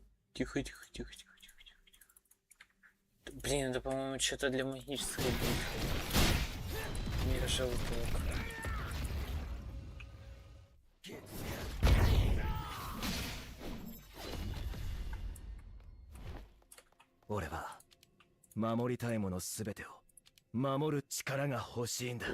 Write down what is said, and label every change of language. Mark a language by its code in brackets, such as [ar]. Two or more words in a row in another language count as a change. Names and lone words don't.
[ru] Тихо, тихо, тихо, тихо, тихо, тихо, тихо. Блин, это, по-моему, что-то для магической битвы. Мир желток. [ja] 俺は守りたいものすべてを守る力が欲しいんだ。